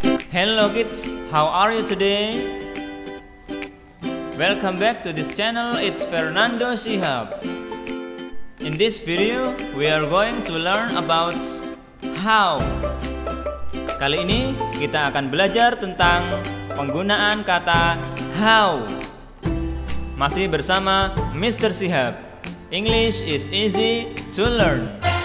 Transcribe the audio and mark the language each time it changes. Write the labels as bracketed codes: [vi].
[en] Hello kids, how are you today? Welcome back to this channel, it's Fernando Shihab. In this video, we are going to learn about how. [id] Kali ini kita akan belajar tentang penggunaan kata how. Masih bersama Mr. Shihab. [en] English is easy to learn.